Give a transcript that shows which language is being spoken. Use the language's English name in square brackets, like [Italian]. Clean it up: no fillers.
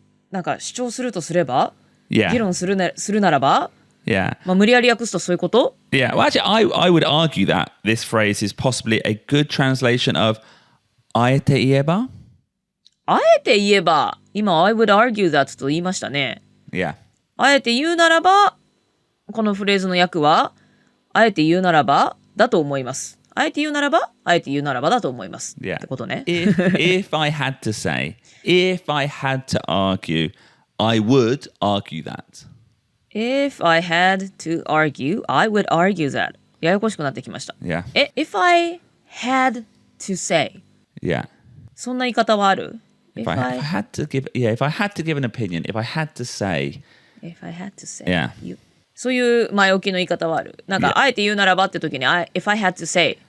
[Japanese] なんか主張するとすれば、 [English] Yeah. [Japanese] 議論するならば、 [English] Yeah. [Japanese] まあ、無理やり訳すとそういうこと？ [English] Yeah. Well, actually, I would argue that this phrase is possibly a good translation of あえて言えば。 [Japanese] あえて言えば、今 [English] I would argue that [Japanese] と言いましたね。 [English] Yeah. [Japanese] あえて言うならば、このフレーズの訳は、あえて言うならばだと思います。あえて言うならばだと思います。 [English] Yeah. [Japanese] ってことね。 [English] If I had to say, if I had to argue, I would argue that. If I had to argue, I would argue that. [Japanese] ややこしくなってきました。 [English] Yeah. If I had to say. Yeah. [Japanese] そんな言い方はある？ [English] If I had to give an opinion, if I had to say. If I had to say. Yeah. [Japanese] そういう前置きの言い方はある。なんか、あえて言うならばって時に、 [English] if I had to say.